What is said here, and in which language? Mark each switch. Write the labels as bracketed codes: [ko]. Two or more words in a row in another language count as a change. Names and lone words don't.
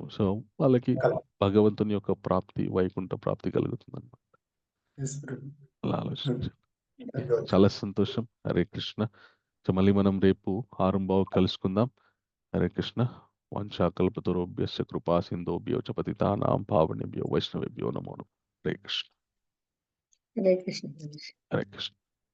[te] సో వాళ్ళకి భగవంతుని యొక్క ప్రాప్తి, వైకుంఠ ప్రాప్తి కలుగుతుంది అన్నమాట. ఎస్ ప్రభు. అలా ఆలోచించండి. ధన్యవాదాలు. చాలా సంతోషం. [sa] హరే కృష్ణ. [te] సో మళ్ళీ మనం రేపు 6:15 కలుసుకుందాం. [sa] హరే కృష్ణ. వంశాకల్పతరుభ్యశ్చ కృపా సింధుభ్యో చ పతితానాం పావనేభ్యో వైష్ణవేభ్యో నమో నమః. హరే కృష్ణ. హరే కృష్ణ. హరే కృష్ణ.